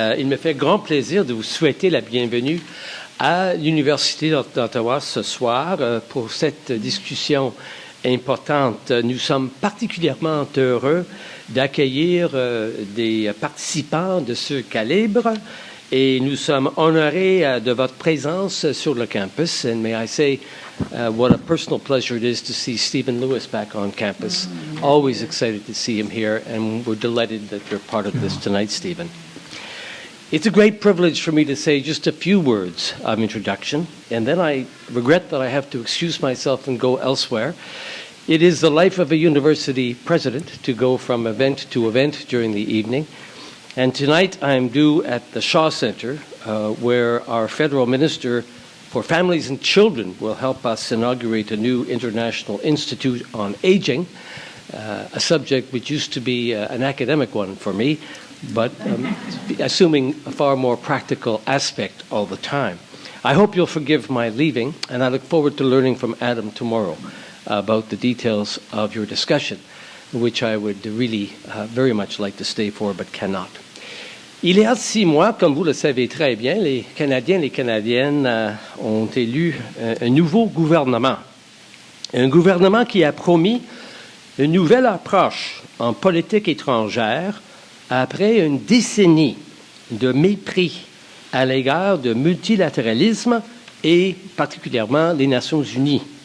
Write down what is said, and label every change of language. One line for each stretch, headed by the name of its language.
French: Il me fait grand plaisir de vous souhaiter la bienvenue à l'Université d'Ottawa ce soir pour cette discussion importante. Nous sommes particulièrement heureux d'accueillir des participants de ce calibre et nous sommes honorés de votre présence sur le campus.
English: And may I say what a personal pleasure it is to see Stephen Lewis back on campus. Always excited to see him here, and we're delighted that you're part of this tonight, Stephen. It's a great privilege for me to say just a few words of introduction, and then I regret that I have to excuse myself and go elsewhere. It is the life of a university president to go from event to event during the evening, and tonight I'm due at the Shaw Center, where our federal minister for Families and Children will help us inaugurate a new International Institute on Aging, a subject which used to be an academic one for me, but assuming a far more practical aspect all the time. I hope you'll forgive my leaving, and I look forward to learning from Adam tomorrow about the details of your discussion, which I would really very much like to stay for, but cannot.
French: Il y a 6 mois, comme vous le savez très bien, les Canadiens et les Canadiennes ont élu un nouveau gouvernement. Un gouvernement qui a promis une nouvelle approche en politique étrangère après une décennie de mépris à l'égard du multilatéralisme et particulièrement les Nations unies.